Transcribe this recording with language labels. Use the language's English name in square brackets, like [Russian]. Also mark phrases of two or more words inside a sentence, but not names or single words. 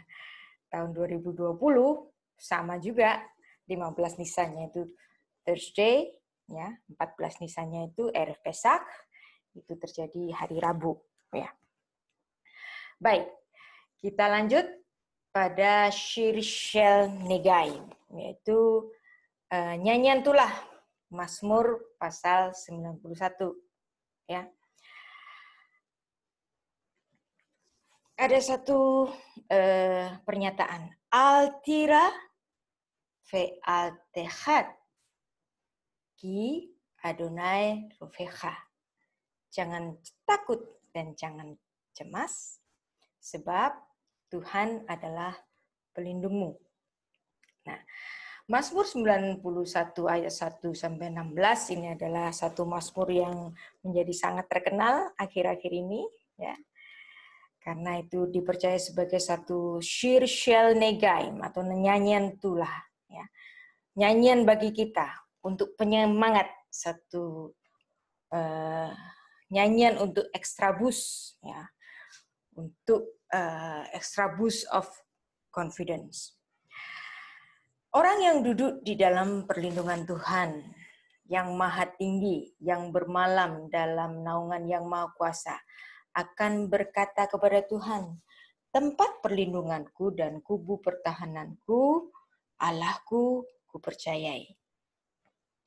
[Indonesian] Tahun 2020 sama juga 15 Nisannya itu Thursday, ya. 14 Nisannya itu [Hebrew] ערב פסח, [Indonesian] itu terjadi hari Rabu, ya. Baik, kita lanjut pada [Hebrew] שיר של נגעים, [Indonesian] yaitu nyanyian tulah, Mazmur pasal 91, ya. Ada satu pernyataan, [Hebrew] אל תירא ואל תחת כי אדני רפאך. [Indonesian] Jangan takut dan jangan cemas, sebab Tuhan adalah pelindungmu. Nah, Mazmur 91 ayat 1 sampai 16 ini adalah satu mazmur yang menjadi sangat terkenal akhir-akhir ini, ya. Karena itu dipercaya sebagai satu [Hebrew] שיר של נגעים [Indonesian] atau nyanyian tulah, ya. Nyanyian bagi kita untuk penyemangat, satu nyanyian untuk [English] extra boost, [Indonesian] ya. [English] Untuk extra boost of confidence. [Indonesian] Orang yang duduk di dalam perlindungan Tuhan yang maha tinggi, yang bermalam dalam naungan yang maha kuasa, akan berkata kepada Tuhan, tempat perlindunganku dan kubu pertahananku, Allahku, kupercayai.